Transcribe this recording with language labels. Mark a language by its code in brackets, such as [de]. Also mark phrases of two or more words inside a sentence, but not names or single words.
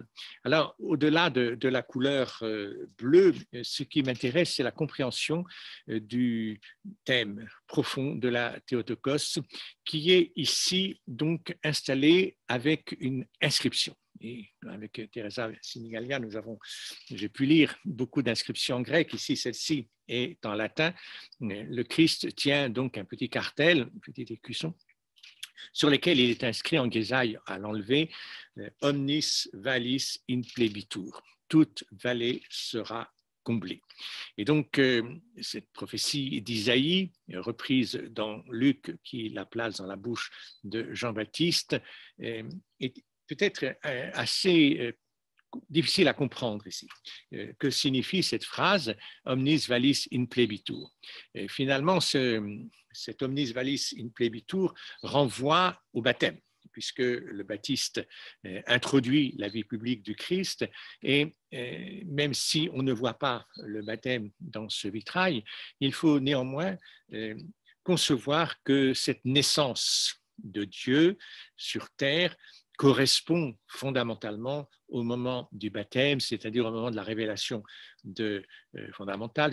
[fr] Alors, au-delà de la couleur bleue, ce qui m'intéresse, c'est la compréhension du thème profond de la Théotokos, qui est ici donc installé avec une inscription. Et avec Teresa Sinigalia, j'ai pu lire beaucoup d'inscriptions grecques. Ici, celle-ci est en latin. Le Christ tient donc un petit cartel, un petit écusson, sur lequel il est inscrit en grisaille à l'enlever « [la] Omnis vallis in plebitur ». [fr] Toute vallée sera comblée. Et donc, cette prophétie d'Isaïe, reprise dans Luc, qui la place dans la bouche de Jean-Baptiste, est peut-être assez difficile à comprendre ici. Que signifie cette phrase « [la] Omnis vallis in plebitur » ? [fr] Finalement, cet « [la] Omnis vallis in plebitur [fr] » renvoie au baptême, puisque le baptiste introduit la vie publique du Christ, et même si on ne voit pas le baptême dans ce vitrail, il faut néanmoins concevoir que cette naissance de Dieu sur terre correspond fondamentalement au moment du baptême, c'est-à-dire au moment de la révélation fondamentale.